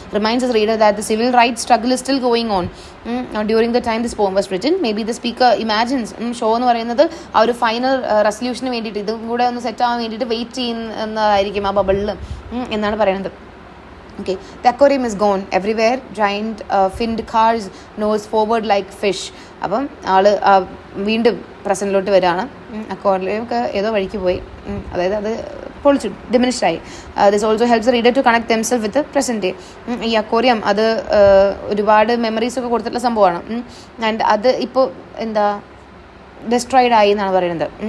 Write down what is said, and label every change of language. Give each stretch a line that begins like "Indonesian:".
English: Reminds us reader that the civil rights struggle is still going on during the time this poem was written. Maybe the speaker imagines
Malayalam: show എന്ന് പറയുന്നത് ആ ഒരു final resolution വേണ്ടിയിട്ട്, ഇതും കൂടെ ഒന്ന് set ആവാൻ വേണ്ടിയിട്ട് വെയിറ്റ് ചെയ്യുന്നതായിരിക്കും ആ ബബിളിൽ എന്നാണ് പറയുന്നത്.
English: Okay, the aquarium is gone. Everywhere giant finned cars nose forward like fish.
Malayalam: അപ്പം ആള് വീണ്ടും പ്രസൻറ്റിലോട്ട് വരികയാണ്. അക്വാറിയം ഒക്കെ ഏതോ വഴിക്ക് പോയി, അതായത് അത് പൊളിച്ചു, ഡിമിനിഷ്ഡ് ആയി.
English: This also helps reader to connect themself with present day.
Malayalam: ഈ അക്വാറിയം അത് ഒരുപാട് മെമ്മറീസ് ഒക്കെ കൊടുത്തിട്ടുള്ള സംഭവമാണ്. ആൻഡ് അത് ഇപ്പോൾ എന്താ ഡിസ്ട്രോയിഡ് ആയി എന്നാണ് പറയുന്നത്.